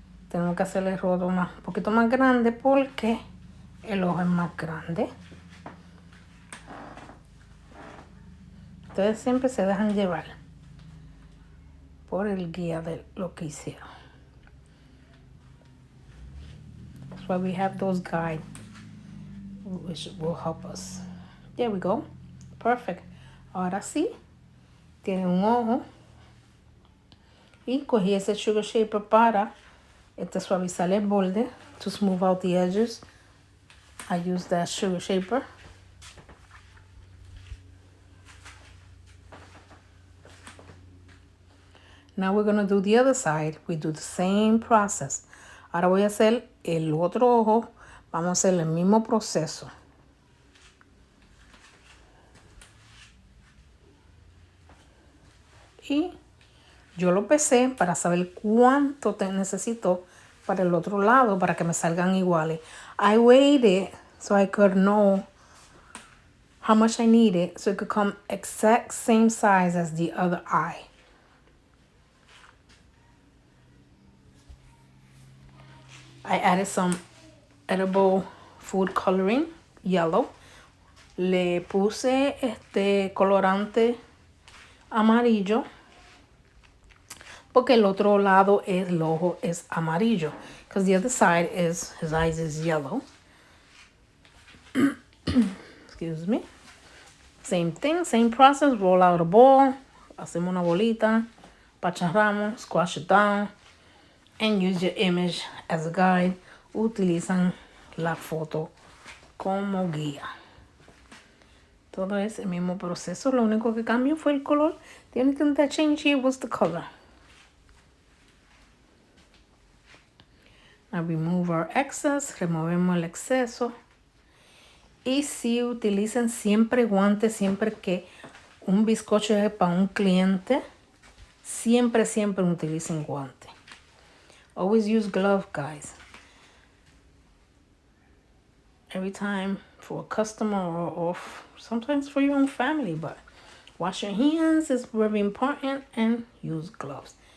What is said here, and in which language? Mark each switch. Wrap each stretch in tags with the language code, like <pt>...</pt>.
<es>Tenemos que hacerle el rodo un poquito más grande porque el ojo es más grande. Ustedes siempre se dejan llevar por el guía de lo que hicieron.</es> <en>That's why we have those guides, which will help us. There we go. Perfect.</en> <es>Ahora sí, tiene un ojo. Y cogí ese sugar shaper para suavizar el borde,</es> <en>to smooth out the edges. I use that sugar shaper. Now we're going to do the other side. We do the same process.</en> <es>Ahora voy a hacer el otro ojo. Vamos a hacer el mismo proceso. Y yo lo pesé para saber cuánto necesito para el otro lado para que me salgan iguales.</es> <en>I weighed it so I could know how much I needed so it could come exact same size as the other eye. I added some edible food coloring, yellow.</en> <es>Le puse colorante amarillo porque el otro lado el ojo es amarillo.</es> <en>Because the other side is, his eyes is yellow. Excuse me. Same thing, same process. Roll out a ball.</en> <es>Hacemos una bolita. Pacharramos,</es> <en>squash it down. And use your image as a guide.</en> <es>Utilizan la foto como guía. Todo es el mismo proceso. Lo único que cambió fue el color.</es> <en>The only thing that changed here was the color. Now remove our excess.</en> <es>Removemos el exceso. Y si utilicen siempre guantes, siempre que un bizcocho es para un cliente, siempre utilicen guantes.</es> <en>Always use glove, guys. Every time for a customer or sometimes for your own family, but wash your hands is very important and use gloves.</en>